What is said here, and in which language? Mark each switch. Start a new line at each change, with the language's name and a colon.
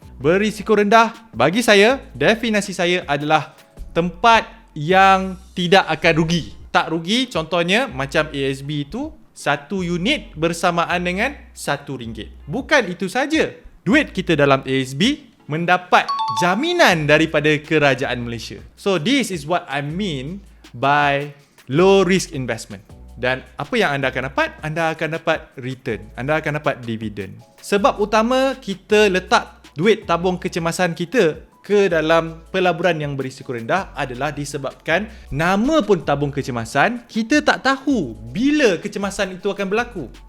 Malay: Berisiko rendah, bagi saya, definisi saya adalah tempat yang tidak akan rugi. Tak rugi, contohnya macam ASB itu, 1 unit bersamaan dengan RM1. Bukan itu saja. Duit kita dalam ASB mendapat jaminan daripada kerajaan Malaysia.
English: So this is what I mean by low risk investment.
Malay: Dan apa yang anda akan dapat? Anda akan dapat return. Anda akan dapat dividen. Sebab utama kita letak duit tabung kecemasan kita ke dalam pelaburan yang berisiko rendah adalah disebabkan nama pun tabung kecemasan, kita tak tahu bila kecemasan itu akan berlaku.